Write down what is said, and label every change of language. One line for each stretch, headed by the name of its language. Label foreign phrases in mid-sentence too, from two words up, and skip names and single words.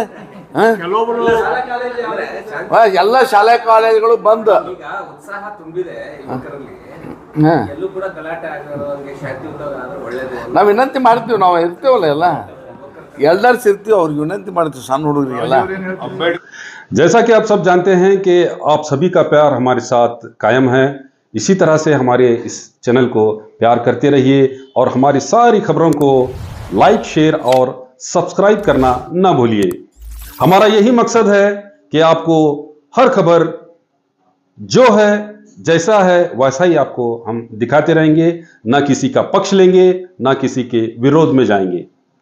Kannada: ಕೆಲವೊಬ್ರು ಎಲ್ಲ ಶಾಲಾ ಕಾಲೇಜುಗಳು ಬಂದು ಉತ್ಸಾಹ ತುಂಬಿದೆ ಯುವಕರಲ್ಲಿ. ನಾವು ವಿನಂತಿ ಮಾಡ್ತೀವಿ, ನಾವು ಇರ್ತೀವಲ್ಲ ಎಲ್ಲ ಎಲ್ಡರ್ಸ್ ಇರ್ತೀವಿ, ಅವ್ರಿಗೆ ವಿನಂತಿ ಮಾಡ್ತೀವಿ ಸಣ್ಣ ಹುಡುಗರಿಗೆಲ್ಲ.
Hindi: जैसा कि आप सब जानते हैं कि आप सभी का प्यार हमारे साथ कायम है। इसी तरह से हमारे इस चैनल को प्यार करते रहिए और हमारी सारी खबरों को लाइक, शेयर और सब्सक्राइब करना न भूलिए। हमारा यही मकसद है कि आपको हर खबर जो है जैसा है वैसा ही आपको हम दिखाते रहेंगे, ना किसी का पक्ष लेंगे, ना किसी के विरोध में जाएंगे।